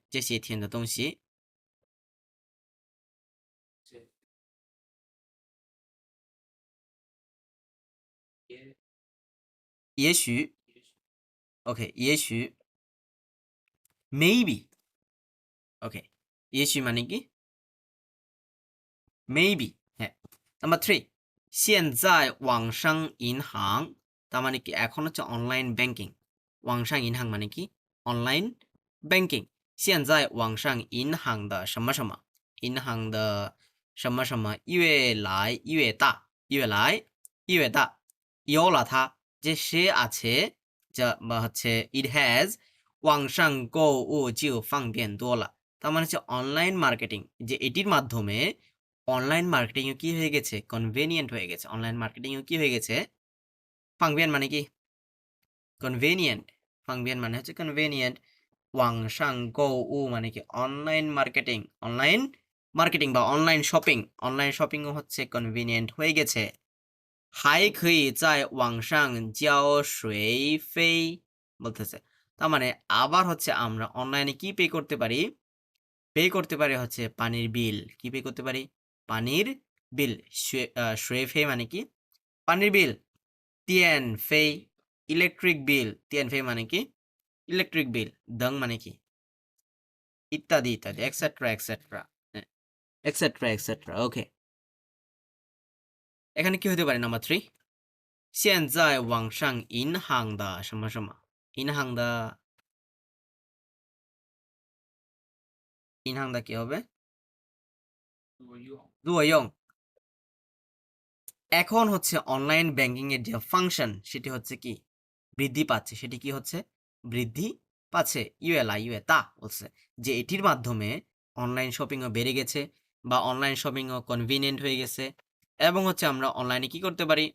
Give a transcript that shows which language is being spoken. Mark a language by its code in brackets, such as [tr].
[bn] যে সে থিয়েন দা দংশি,也许 OK， 也许 maybe OK， 也许মানে কি? [en] maybe হ্যাঁ। [bn] নাম্বার 3 [zh] 现在网上银行, [bn] তার মানে কি? এখন হচ্ছে অনলাইন ব্যাংকিং। 网上银行মানে কি? Online banking. [zh] 现在网上银行的什么什么，银行的什么什么越来越大，越来越大，有了它， [bn] যে সে আছে, যা বা হচ্ছে [en] it has [zh] 网上购物就方便多了। [bn] তার মানে হচ্ছে অনলাইন মার্কেটিং, যে এটির মাধ্যমে অনলাইন মার্কেটিংও কি হয়ে গেছে? কনভেনিয়েন্ট হয়ে গেছে। অনলাইন মার্কেটিংও কি হয়ে গেছে? ফাংবিয়ান মানে কি? কনভেনিয়েন্ট। ফাংবিয়ান মানে হচ্ছে কনভেনিয়েন্ট। ওয়াংশাং গো উ মানে কি? Online marketing. অনলাইন মার্কেটিং বা অনলাইন শপিং, অনলাইন শপিংও হচ্ছে কনভেনিয়েন্ট হয়ে গেছে। [zh] 还可以在网上交水费 [bn] বলতেছে। তার মানে আবার হচ্ছে আমরা অনলাইনে কি পে করতে পারি? পে করতে পারি হচ্ছে পানির বিল। কি পে করতে পারি? পানির বিল। শুয়ে ফে মানে কি? পানির বিল। তিয়ান ফে ইলেকট্রিক বিল। তিয়ান ফে মানে কি? Electric bill. দং মানে কি? ইত্যাদি ইত্যাদি, এক্সেট্রা এক্সেট্রা, এক্সেট্রা এক্সেট্রা। ওকে, এখানে কি হতে পারে? [zh] নাম্বার 3现在网上银行的什么什么，银行的银行的 [bn] কি হবে? [zh] 如果用 [bn] এখন হচ্ছে অনলাইন ব্যাংকিং এর যে ফাংশন সেটি হচ্ছে কি? বৃদ্ধি পাচ্ছে। সেটি কি হচ্ছে? বৃদ্ধি পাচ্ছে। ইউএ তা বলছে যে এটির মাধ্যমে অনলাইন শপিংও বেড়ে গেছে বা অনলাইন শপিংও কনভিনিয়েন্ট হয়ে গেছে, এবং হচ্ছে আমরা অনলাইনে কি করতে পারি?